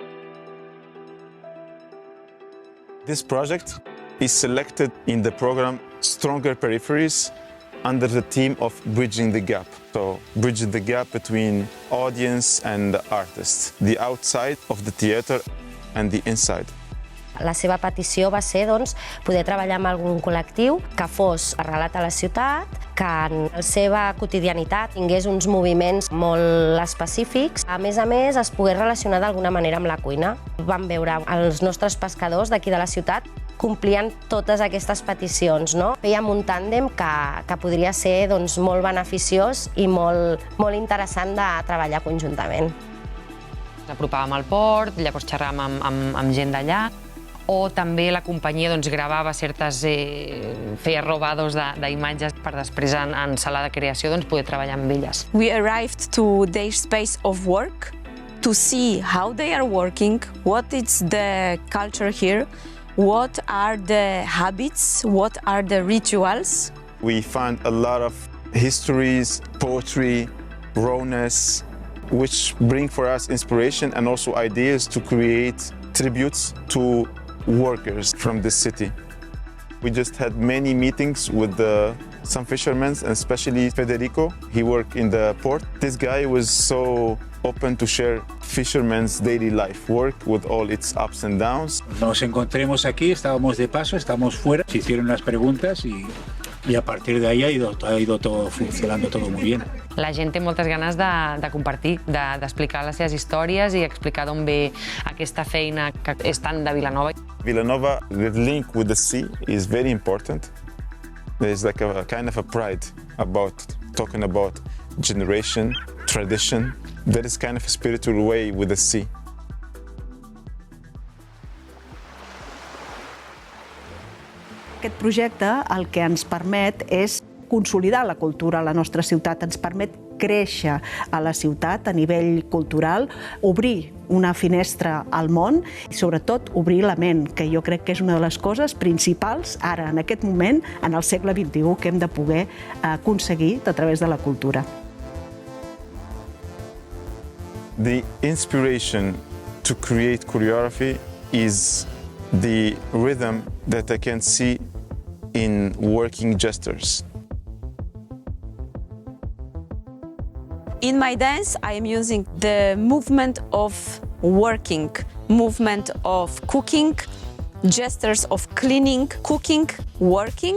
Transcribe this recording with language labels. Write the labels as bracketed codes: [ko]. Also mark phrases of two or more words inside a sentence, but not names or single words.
[en] This project is selected in the program Stronger Peripheries under the theme of bridging the gap. So, bridging the gap between audience and the artist, the outside of the theater and the inside. [ca] La seva petició va ser poder treballar amb algun col·lectiu que fos arrelat a la ciutat, que en la seva quotidianitat tingués uns moviments molt específics. A més, es pogués relacionar d'alguna manera amb la cuina. Vam veure els nostres pescadors d'aquí de la ciutat complien totes aquestes peticions. Fèiem un tàndem que podria ser molt beneficiós i molt interessant de treballar conjuntament. Ens apropàvem al port, llavors xerràvem amb gent d'allà, o també la companyia gravava feia robados d'imatges per després en sala de creació poder treballar amb elles. [en] We arrived to their space of work to see how they are working, what is the culture here, what are the habits, what are the rituals. We find a lot of histories, poetry, rawness, which bring for us inspiration and also ideas to create tributes to workers from this city. We just had many meetings with some fishermen, and especially Federico. He worked in the port. This guy was so open to share fishermen's daily life work with all its ups and downs. [es] Nos encontremos aquí, estábamos de paso, estamos fuera, se hicieron las preguntas y a partir de ahí ha ido todo funcionando todo muy bien. [ca] La gent té moltes ganes de compartir, d'explicar les seves històries i explicar d'on ve aquesta feina que és tant de Vilanova. [en] Vilanova, the link with the sea is very important. There's like a kind of a pride about talking about generation, tradition. There is kind of a spiritual way with the sea. [ca] Aquest projecte el que ens permet és consolidar la cultura a la nostra ciutat, ens permet créixer a la ciutat a nivell cultural, obrir una finestra al món i sobretot obrir la ment, que jo crec que és una de les coses principals ara, en aquest moment, en el segle XXI, que hem de poder aconseguir a través de la cultura. [en] The inspiration to create choreography is the rhythm that I can see in working gestures. In my dance, I am using the movement of working, movement of cooking, gestures of cleaning, cooking, working.